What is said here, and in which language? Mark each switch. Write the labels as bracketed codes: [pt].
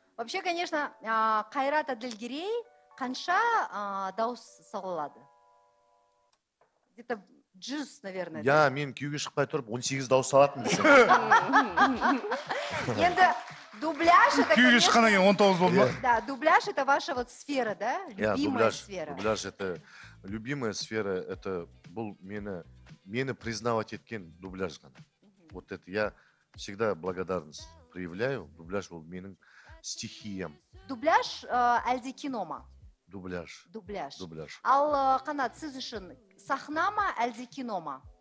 [ru] Вообще, конечно, [kk] Қайрат Әділгерей қанша дауыс сала алады? [ru] Где-то 100, наверное. [kk] Я, мен күйеуге шықпай тұрып 18 дауыс салатын десем. Енді дубляж [ru] это, [kk] күйеуге шыққаннан кейін 19 болды ма? [ru] Да, дубляж это ваша вот сфера, да? Любимая сфера. Дубляж это любимая сфера, это [kk] бұл мені признавать еткен дубляж ғана. [ru] Вот это я всегда благодарность проявляю. [kk] Дубляж бұл менің стихиям. Дубляж әлде кино ма? Дубляж. Ал Қанат, сіз үшін сахна ма әлде кино ма?